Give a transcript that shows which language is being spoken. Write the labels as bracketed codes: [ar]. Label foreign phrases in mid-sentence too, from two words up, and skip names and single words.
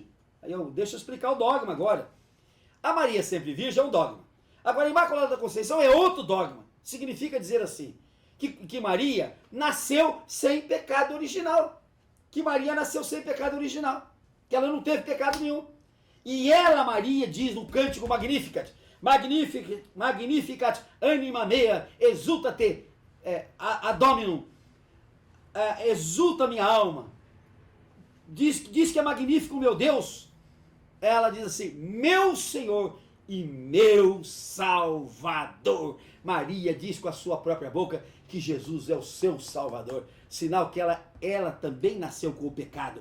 [pt] Deixa eu explicar o dogma agora. A Maria Sempre Virgem é um dogma. Agora, a Imaculada Conceição é outro dogma. Significa dizer assim, que Maria nasceu sem pecado original. Que ela não teve pecado nenhum. E ela, Maria, diz no cântico Magnificat, [la] Magnificat anima mea, exulta-te ad Dominum, [pt] exulta minha alma. Diz que é magnífico o meu Deus. Ela diz assim, meu Senhor e meu Salvador. Maria diz com a sua própria boca que Jesus é o seu Salvador. Sinal que ela também nasceu com o pecado.